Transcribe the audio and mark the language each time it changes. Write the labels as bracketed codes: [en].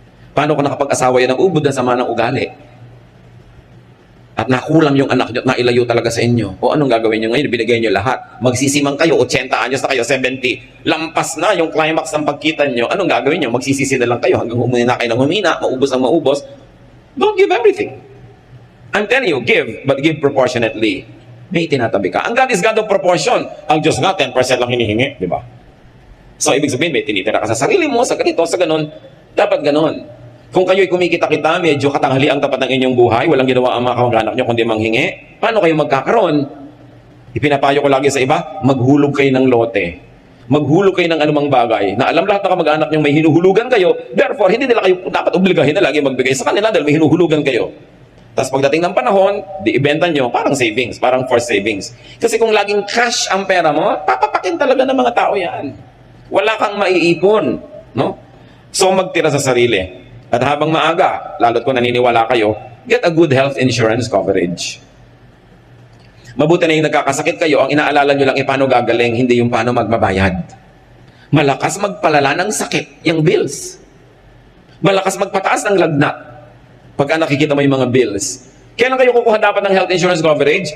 [tl] Paano kung nakapag-asawa yan ng ubod na sama ng ugali? At nakulam yung anak nyo at nailayo talaga sa inyo. O anong gagawin nyo ngayon? Binigay nyo lahat. Magsisimang kayo, 80 anyos na kayo, 70. Lampas na yung climax ng pagkita nyo. Anong gagawin nyo? Magsisisi na lang kayo hanggang humina kayo ng humina, maubos ang maubos. [en] Don't give everything. I'm telling you, give, but give proportionately. [tl] May tinatabi ka. [en] Ang God is God of proportion. [tl] Ang Diyos nga, 10% lang hinihingi. Di ba? So, ibig sabihin, may tinitira ka sa sarili mo, sa ganito, sa ganon. Dapat ganon. Kung kayo'y kumikita-kita, medyo katanghali ang tapat ng inyong buhay, walang ginawa ang mga kamag-anak nyo kundi manghingi, paano kayo magkakaroon? Ipinapayo ko lagi sa iba, maghulog kayo ng lote. Maghulog kayo ng anumang bagay na alam lahat ng kamag-anak nyo may hinuhulugan kayo, therefore, hindi nila kayo dapat obligahin na lagi magbigay sa kanila dahil may hinuhulugan kayo. Tapos pagdating ng panahon, di ibenta nyo, parang savings, parang forced savings. Kasi kung laging cash ang pera mo, papapakin talaga ng mga tao yan. Wala kang maiipon. No? So magtira sa sarili. At habang maaga, lalo't kung naniniwala kayo, [en] get a good health insurance coverage. [tl] Mabuti na yung nagkakasakit kayo, ang inaalala nyo lang paano gagaling, hindi yung paano magbabayad. Malakas magpalala ng sakit, yung bills. Malakas magpataas ng lagnat pagka nakikita mo yung mga bills. Kailan kayo kukuha dapat ng health insurance coverage?